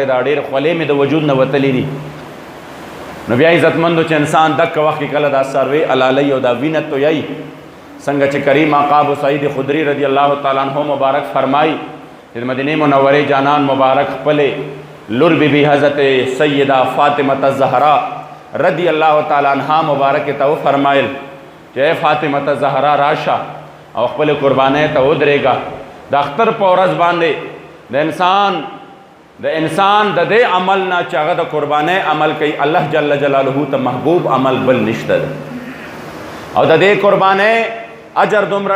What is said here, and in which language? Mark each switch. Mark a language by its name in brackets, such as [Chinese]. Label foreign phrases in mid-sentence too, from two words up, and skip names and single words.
[Pashto] ده ډېر خولې مې د وجود نه وتلي دي نو بیا عزتمندو چې انسان دغه وخت کې کله دا څاروی حلالوي او دا وینه تویوي څنګه چې کریم آقا ابو سعید خدری [Arabic] رضی الله تعالی عنہ [Pashto] مبارک فرمایي چې د مدینې منورې جانان مبارک خپلې لور بی بی حضرت سیدہ فاطمة الزهرا [Arabic] رضی الله تعالی عنها [Pashto] مبارک ته وفرمایل چې اے فاطمة الزهرا راشه او خپل قربانۍ ته ودرېږه د اختر په ورځ باندې د انسان د دې عمل نه چې هغه د قربانۍ عمل کوي الله [Arabic] جل جلاله [Pashto] ته محبوب عمل بل نشته او د دې قربانۍ اجر دومره